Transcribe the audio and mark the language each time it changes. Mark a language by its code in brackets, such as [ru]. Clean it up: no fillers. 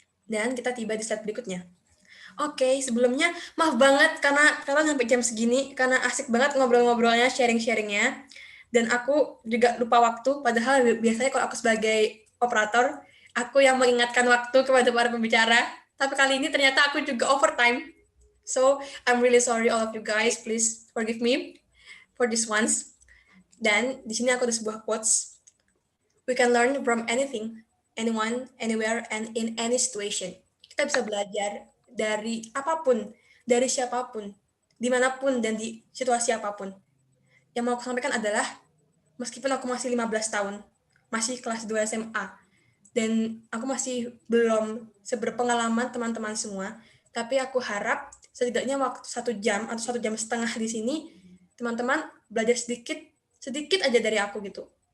[id] Dan kita tiba di slide berikutnya. Oke, sebelumnya maaf banget karena sampai jam segini, karena asik banget ngobrol-ngobrolnya, sharing-sharingnya. Dan aku juga lupa waktu, padahal biasanya kalau aku sebagai operator, aku yang mengingatkan waktu kepada para pembicara. Tapi kali ini ternyata aku juga overtime. [en] So, I'm really sorry all of you guys, please forgive me for this once. [id] Dan di sini aku ada sebuah quotes. [en] We can learn from anything, anyone, anywhere, and in any situation. [id] Kita bisa belajar dari apapun, dari siapapun, dimanapun, dan di situasi apapun. Yang mau aku sampaikan adalah, meskipun aku masih 15 tahun, masih kelas 2 SMA, dan aku masih belum seberpengalaman teman-teman semua, tapi aku harap setidaknya waktu 1 jam atau 1 jam setengah di sini, teman-teman belajar sedikit aja dari aku gitu.